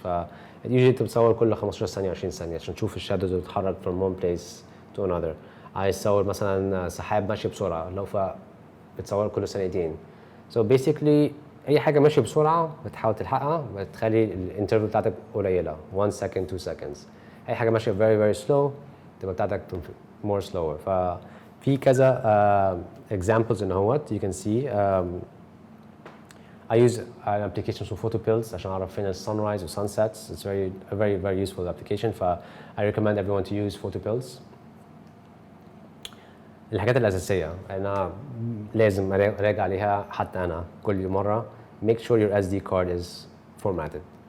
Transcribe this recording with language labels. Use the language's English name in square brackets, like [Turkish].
[Arabic] ف usually انت بتصور كل 15 ثانيه 20 ثانيه عشان تشوف الشادوز اللي بتتحرك from one place to another. عايز تصور مثلا سحاب ماشي بسرعه، لو بتصور كل ثانيتين. so basically اي حاجه ماشيه بسرعه بتحاول تلحقها، بتخلي الانترفال بتاعتك قليله 1 second 2 seconds. اي حاجه ماشيه very very slow تبقى بتاعتك more slower. ففي كذا examples ان هوت you can see. [English] I use an application اسمه photo pills عشان اعرف فين sunrise و sunsets. It's a very useful application. I recommend everyone to use photo pills. [Arabic] الحاجات الأساسية أنا لازم أراجع عليها حتى أنا كل مرة. [English] make sure your SD card is formatted.